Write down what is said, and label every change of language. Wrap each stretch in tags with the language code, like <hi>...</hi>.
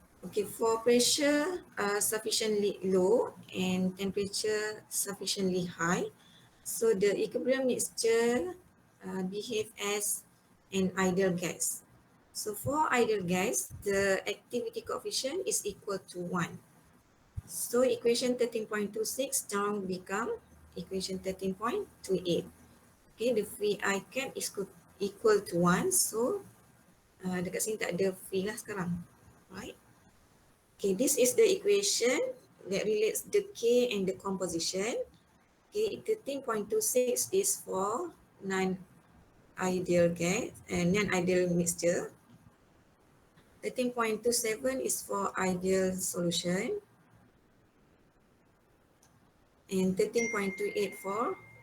<en>Okay, for pressure sufficiently low and temperature sufficiently high, so the equilibrium mixture behave as an ideal gas. So for ideal gas, the activity coefficient is equal to 1. So equation 13.26 now become equation 13.28. Okay, the Vi cap is equal to 1.</en> <ms>So dekat sini tak ada V lah sekarang.</ms> <en>Right? Okay, this is the equation that relates the K and the composition. Okay, 13.26 is for non-ideal gas and non-ideal mixture. 13.27 is for ideal solution. And 13.28 for</en>